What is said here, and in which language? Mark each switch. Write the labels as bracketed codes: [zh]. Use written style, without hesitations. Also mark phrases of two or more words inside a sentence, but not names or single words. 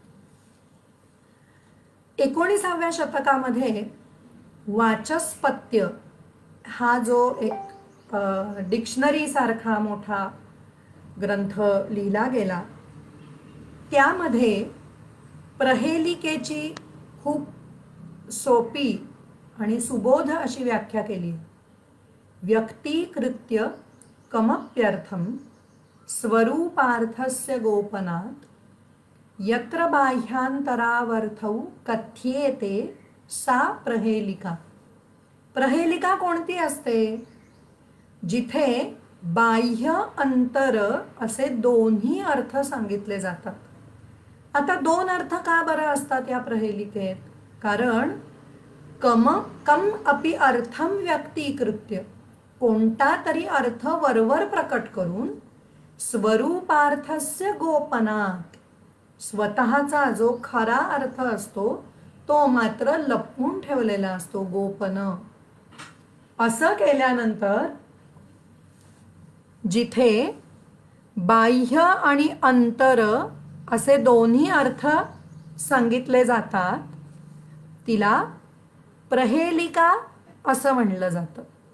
[mr] 19व्या शतकामध्ये वाचस्पत्य हा जो एक डिक्शनरी सारखा मोठा ग्रंथ लिहिला गेला त्यामध्ये प्रहेलिकेची खूप सोपी आणि सुबोध अशी व्याख्या केली. [sa] व्यक्तीकृत्य कमप्यर्थम स्वरूपार्थस्य गोपनात् यत्र बाह्यांतरावर्थौ कथ्येते सा प्रहेलिका. [mr] प्रहेलिका कोणती असते? जिथे बाह्य अंतर असे दोन्ही अर्थ सांगितले जातात. आता दोन अर्थ का बरं असतात या प्रहेलिकेत? कारण [sa] कम अपि अर्थम व्यक्तीकृत्य [mr] कोणता तरी अर्थ वरवर प्रकट करून [sa] स्वरूपार्थस्य गोपनात [mr] स्वतःचा जो खरा अर्थ असतो तो मात्र लपवून ठेवलेला असतो, गोपन. असं केल्यानंतर जिथे बाह्य आणि अंतर असे दोन्ही अर्थ सांगितले जातात तिला प्रहेलिका असं म्हणलं जातं.